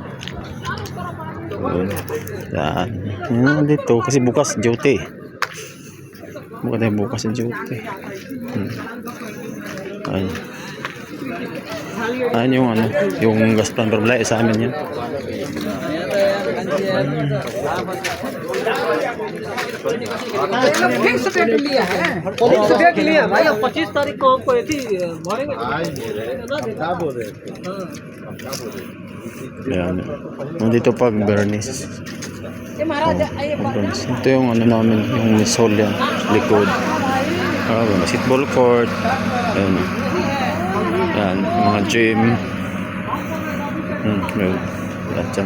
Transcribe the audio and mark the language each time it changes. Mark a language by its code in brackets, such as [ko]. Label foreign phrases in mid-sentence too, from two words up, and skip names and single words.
[tl] Yan. Dito, kasi bukas duty. Bukas duty. Ayun. Yung yung gas plan problema sa amin yan. [hi] भाई 25 तारीख को हमको ऐसी मारेंगे। [tl] Yan. Nandito pag Bernice. Ito yung namin, yung Misol yan, likod. [en] Basketball court. [tl] Yan. Yan, mga gym. Yan.